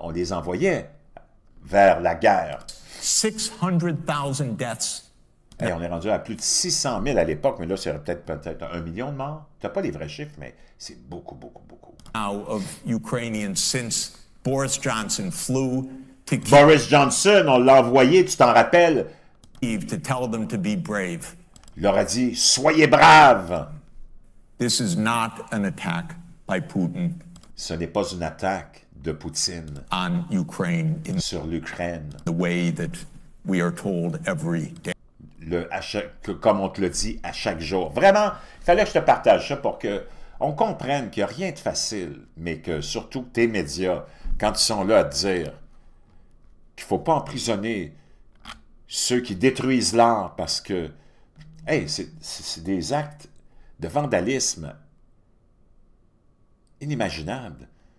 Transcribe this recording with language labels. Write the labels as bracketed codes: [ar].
[fr] On les envoyait vers la guerre. [en] 600,000 deaths. [fr] Et on est rendu à plus de 600 000 à l'époque, mais là, c'est peut-être 1 million de morts. Tu n'as pas les vrais chiffres, mais c'est beaucoup. [en] Now of Ukrainians since Boris Johnson flew to Kyiv. [fr] Boris Johnson, on l'a envoyé, tu t'en rappelles? [en] To tell them to be brave. [fr] Il leur a dit, soyez braves. [en] This is not an attack by Putin. [fr] Ce n'est pas une attaque de Poutine [en] on Ukraine [fr] sur l'Ukraine. [en] The way that we are told every day. [fr] Comme on te le dit à chaque jour. Vraiment, il fallait que je te partage ça pour qu'on comprenne qu'il n'y a rien de facile, mais que surtout tes médias, quand ils sont là à te dire qu'il ne faut pas emprisonner ceux qui détruisent l'art parce que, hey, c'est des actes de vandalisme inimaginables.